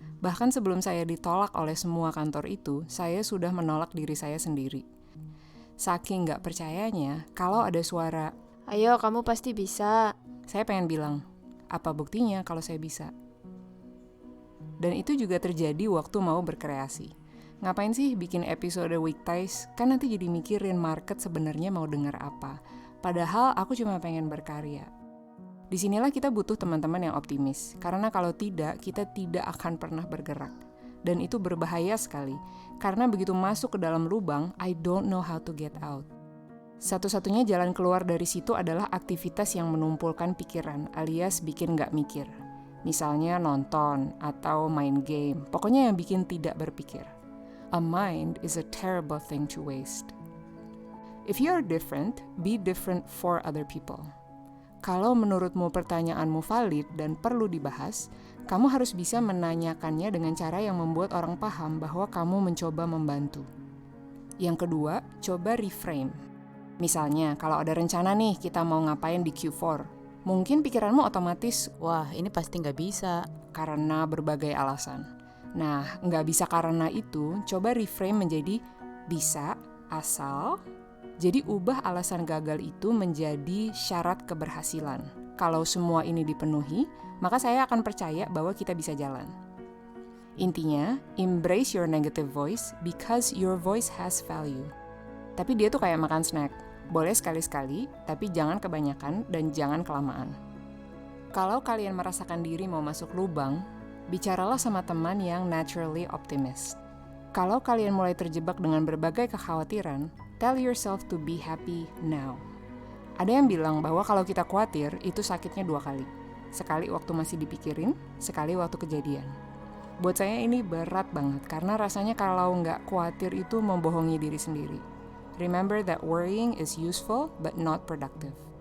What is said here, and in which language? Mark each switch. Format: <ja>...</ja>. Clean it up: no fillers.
<id>Bahkan sebelum saya ditolak oleh semua kantor itu, saya sudah menolak diri saya sendiri. Saking nggak percayanya, kalau ada suara, Ayo, kamu pasti bisa. saya pengen bilang, apa buktinya kalau saya bisa? Dan itu juga terjadi waktu mau berkreasi. Ngapain sih bikin episode Weekties? Kan nanti jadi mikirin market sebenarnya mau dengar apa. Padahal aku cuma pengen berkarya. Disinilah kita butuh teman-teman yang optimis. Karena kalau tidak, kita tidak akan pernah bergerak. Dan itu berbahaya sekali. Karena begitu masuk ke dalam lubang,</id> <en>I don't know how to get out.</en> <id>Satu-satunya jalan keluar dari situ adalah aktivitas yang menumpulkan pikiran, alias bikin nggak mikir. Misalnya nonton atau main game, pokoknya yang bikin tidak berpikir.</id> <en>A mind is a terrible thing to waste. If you are different, be different for other people.</en> <id>Kalau menurutmu pertanyaanmu valid dan perlu dibahas, kamu harus bisa menanyakannya dengan cara yang membuat orang paham bahwa kamu mencoba membantu. Yang kedua, coba reframe. Misalnya, kalau ada rencana nih kita mau ngapain di Q4, mungkin pikiranmu otomatis Wah, ini pasti nggak bisa. karena berbagai alasan. Nah, nggak bisa karena itu, coba reframe menjadi bisa, asal. Jadi ubah alasan gagal itu menjadi syarat keberhasilan. Kalau semua ini dipenuhi, maka saya akan percaya bahwa kita bisa jalan.</id> <en>Intinya, embrace your negative voice because your voice has value.</en> <id>Tapi dia tuh kayak makan snack. Boleh sekali-sekali, tapi jangan kebanyakan dan jangan kelamaan. Kalau kalian merasakan diri mau masuk lubang, bicaralah sama teman yang</id> <en>naturally optimist.</en> <id>Kalau kalian mulai terjebak dengan berbagai kekhawatiran,</id> <en>tell yourself to be happy now.</en> <id>Ada yang bilang bahwa kalau kita khawatir, itu sakitnya 2 kali. Sekali waktu masih dipikirin, sekali waktu kejadian. Buat saya ini berat banget, karena rasanya kalau nggak khawatir itu membohongi diri sendiri.</id> <en>Remember that worrying is useful but not productive.</en>